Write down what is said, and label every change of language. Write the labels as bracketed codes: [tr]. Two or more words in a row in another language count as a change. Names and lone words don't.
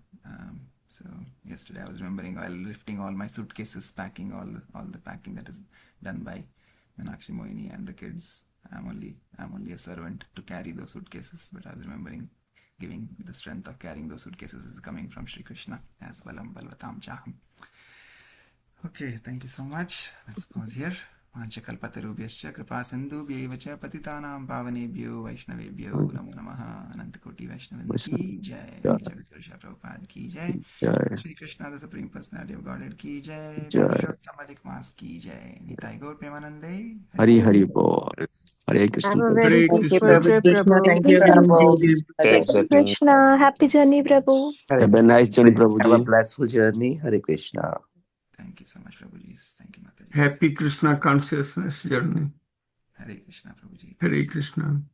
[en] So yesterday I was remembering while lifting all my suitcases, packing all the packing that is done by Meenakshi Mohini and the kids. I'm only a servant to carry those suitcases, but I was remembering giving the strength of carrying those suitcases is coming from Sri Krishna as Balam Balvatam Chaham. Okay, thank you so much. Let's pause here. [sa] वाञ्छकल्पतरुभ्यश्च कृपा सिन्धुभ्यैव च पतितानां पावनेभ्यो वैष्णवेभ्यो नमो नमः। [hi] अनंत कोटि वैष्णवृंद की जय। जगत गुरु प्रभुपाद की जय। [en] Sri Krishna the Supreme Personality of Godhead [hi] की जय। पुरुषोत्तम अधिक मास की जय। निताई गौर प्रेमानंदे। हरि हरि बोल। हरे कृष्ण [en] Have a [hi] प्रभु। [en] very Thank you, peaceful trip, Krishna. Prabhu. Thank you, Prabhu. Ramji. Hare Hare Krishna. Happy journey, Prabhu. Have a nice journey प्रभु Have a [hi] जी। [en] blissful journey. Hare Krishna. Thank you so much, Prabhuji. Thank you, Mataji. Happy Krishna consciousness journey. Hare Krishna, Prabhuji. Hare Krishna.